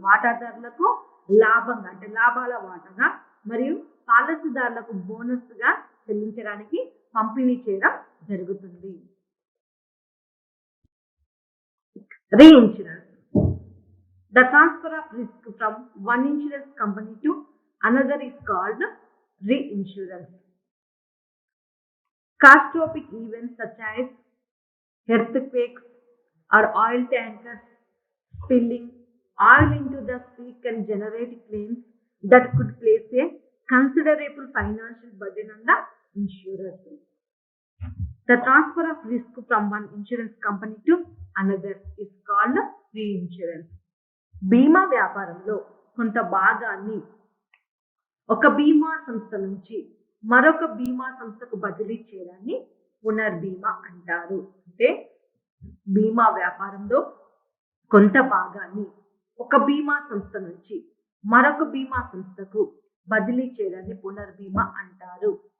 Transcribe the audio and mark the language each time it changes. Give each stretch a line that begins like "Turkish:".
Telugu: వాటాదారులకు లాభంగా అంటే లాభాల వాటాగా మరియు పాలసీదారులకు బోనస్ గా చెల్లించడానికి పంపిణీ చేయడం జరుగుతుంది.
English: Reinsurance. The transfer of risk from one insurance company to another is called reinsurance. Catastrophic events such as earthquakes or oil tankers spilling oil into the sea can generate claims that could place a considerable financial burden on the insurer. The transfer of risk from one insurance company to another is called reinsurance.
Telugu: బీమా వ్యాపారంలో కొంత భాగాన్ని ఒక బీమా సంస్థ నుంచి మరొక బీమా సంస్థకు బదిలీ చేయడాన్ని పునర్బీమా అంటారు. అంటే బీమా వ్యాపారంలో కొంత భాగాన్ని ఒక బీమా సంస్థ నుంచి మరొక బీమా సంస్థకు బదిలీ చేయడాన్ని పునర్బీమా అంటారు.